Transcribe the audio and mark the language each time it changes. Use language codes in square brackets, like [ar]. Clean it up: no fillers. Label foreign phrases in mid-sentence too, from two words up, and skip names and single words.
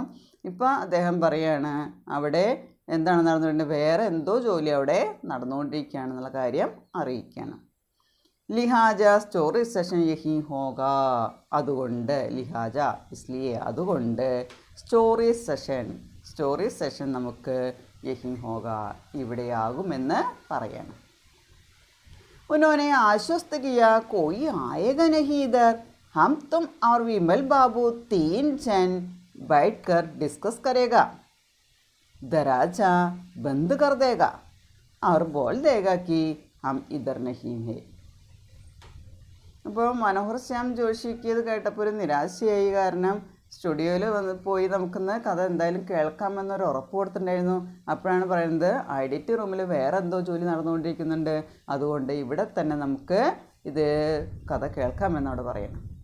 [ml] ഇപ്പോൾ അദ്ദേഹം പറയുകയാണ് അവിടെ എന്താണ് നടന്നുകൊണ്ടിരിക്കുന്നത്, വേറെ എന്തോ ജോലി അവിടെ നടന്നുകൊണ്ടിരിക്കുകയാണെന്നുള്ള കാര്യം അറിയിക്കുകയാണ്. [hi] लिहाज़ा [en] story session [hi] यही होगा, അതുകൊണ്ട് लिहाज़ा इसलिए, അതുകൊണ്ട് [en] story session [hi] നമുക്ക് यही होगा, [ml] ഇവിടെയാകുമെന്ന് പറയണം. [hi] उन्होंने आश्वस्त किया कोई आएगा नहीं इधर, हम तुम और विमल बाबू 3 जन बैठकर डिस्कस करेगा, दरवाजा बंद कर देगा और बोल देगा कि हम इधर नहीं है. [ml] അപ്പോൾ മനോഹർ ശ്യാം ജോഷിക്ക് ഇത് കേട്ടപ്പോൾ ഒരു നിരാശയായി. കാരണം സ്റ്റുഡിയോയിൽ പോയി നമുക്കിന്ന് കഥ എന്തായാലും കേൾക്കാമെന്നൊരു ഉറപ്പ് കൊടുത്തിട്ടുണ്ടായിരുന്നു. അപ്പോഴാണ് പറയുന്നത് എഡിറ്റ് റൂമിൽ വേറെ എന്തോ ജോലി നടന്നുകൊണ്ടിരിക്കുന്നുണ്ട്, അതുകൊണ്ട് ഇവിടെ തന്നെ നമുക്ക് ഇത് കഥ കേൾക്കാമെന്നോട് പറയണം.